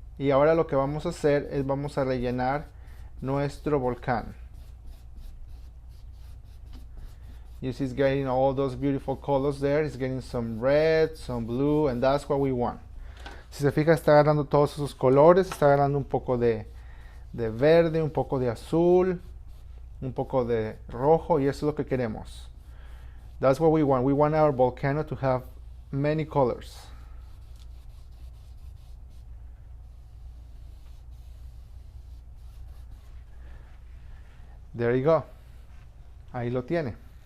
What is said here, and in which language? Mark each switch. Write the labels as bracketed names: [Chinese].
[Spanish] Y ahora lo que vamos a hacer es vamos a rellenar nuestro volcán. [English] You see it's getting all those beautiful colors there. It's getting some red, some blue, and that's what we want. [Spanish] Si se fija, está agarrando todos esos colores, está agarrando un poco de verde, un poco de azul, un poco de rojo, y eso es lo que queremos. [English] That's what we want. We want our volcano to have many colors. There you go. [Spanish] Ahí lo tiene.